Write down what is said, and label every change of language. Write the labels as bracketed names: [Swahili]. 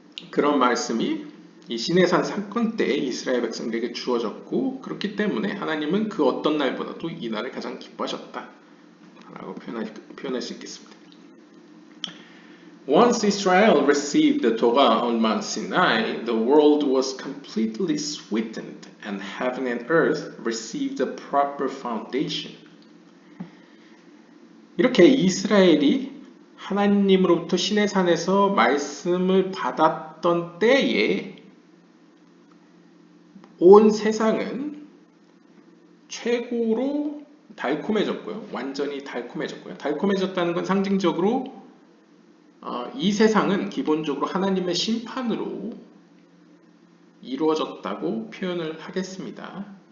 [Korean] 그런 말씀이 이 시내산 사건 때 이스라엘 백성들에게 주어졌고 그렇기 때문에 하나님은 그 어떤 날보다도 이 날을 가장 기뻐하셨다 라고 표현할 수 있겠습니다. [English] Once Israel received the Torah on Mount Sinai, the world was completely sweetened and heaven and earth received the proper foundation. [Korean] 이렇게 이스라엘이 하나님으로부터 시내산에서 말씀을 받았던 때에 온 세상은 최고로 달콤해졌고요. 완전히 달콤해졌고요. 달콤해졌다는 건 상징적으로 이 세상은 기본적으로 하나님의 심판으로 이루어졌다고 표현을 하겠습니다.